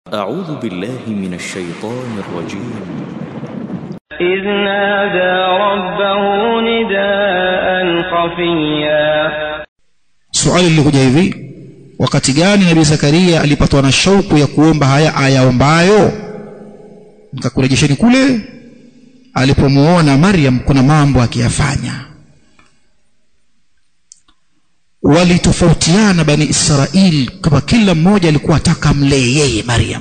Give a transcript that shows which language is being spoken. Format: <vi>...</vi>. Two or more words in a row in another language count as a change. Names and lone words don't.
<ar>أعوذ بالله من الشيطان الرجيم. إذ نادى ربه نداء خفيا.</ar> <sw>Swali lilikuja hivi, wakati gani Nabii Zakaria alipatwa na shauku ya kuomba haya ayaombayo? Nikakurejesheni kule alipomuona Maryam kuna mambo akiyafanya. Walitofautiana Bani Israeli, kama kila mmoja alikuwa ataka mlee yeye Maryam.</sw>